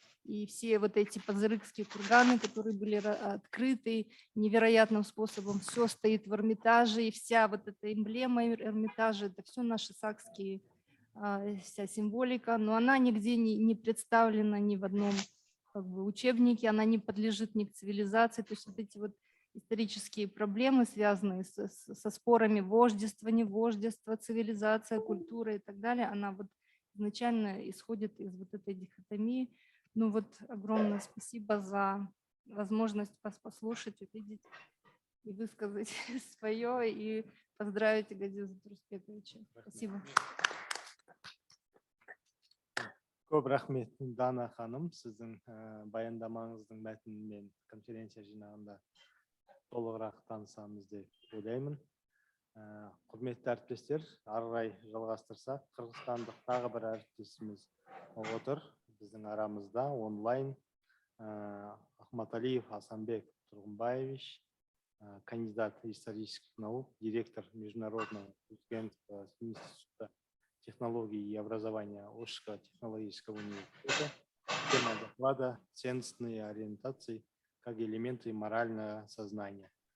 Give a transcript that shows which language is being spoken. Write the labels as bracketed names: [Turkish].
[Russian] И все вот эти пазырыкские курганы, которые были открыты невероятным способом, все стоит в Эрмитаже, и вся вот эта эмблема Эрмитажа, это все наши сакские, вся символика, но она нигде не представлена ни в одном как бы учебнике, она не подлежит ни к цивилизации, то есть вот эти вот исторические проблемы, связанные со спорами вождества, невождества, цивилизация, культура и так далее, она вот изначально исходит из вот этой дихотомии. Ну вот огромное спасибо за возможность вас послушать, увидеть и высказать свое, и поздравить Газиза Турысбековича. Спасибо. [Kazakh] Көп рахмет, Дана ханым, сіздің баяндамаңыздың мәтінімен конференция жинағында толығырақ танысамыз деп ойлаймын. Құрметті әріптестер, ары қарай жалғастырсақ, қырғызстандық тағы бір әріптесіміз отыр біздің арамызда онлайн. [Russian] Ахматалиев Асанбек Тургунбаевич, кандидат исторических наук, директор Международного студенческого института технологий и образования Ошского технологического университета. Тема доклада «Ценностные ориентации как элементы морального сознания».